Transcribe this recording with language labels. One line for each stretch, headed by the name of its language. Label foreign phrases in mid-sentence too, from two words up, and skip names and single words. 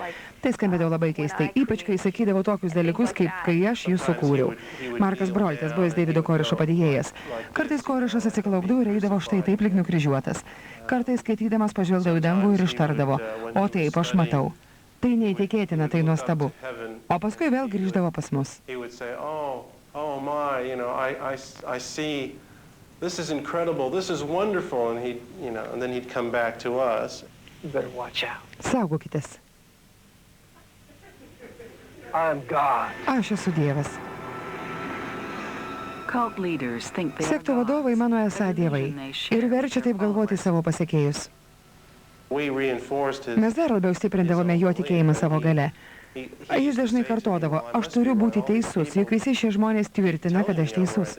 Lithuanian: Tai skambėdavo labai keistai, ypač kai sakydavo tokius dalykus, kaip kai aš jį sukūriau. Markas Broltas, buvęs Davido Korešo padėjėjas. Kartais Korešas atsiklaupdavo ir eidavo štai taip lyg nukryžiuotas. Kartais skaitydamas pažvelgdavo į dangų ir ištardavo, o taip aš matau. Tai neįtikėtina, tai nuostabu. O paskui vėl grįždavo pas mus.
English: This is incredible, this is wonderful, and then he'd come back to us. You better watch out.
Lithuanian: Saugokitės.
English: I'm God.
Lithuanian: Aš esu Dievas. Sektų vadovai mano esą dievai ir verčia taip galvoti savo pasekėjus. Mes dar labiau stiprindavome jo tikėjimą savo gale. Jis dažnai kartodavo, aš turiu būti teisus, juk visi šie žmonės tvirtina, kad aš teisus.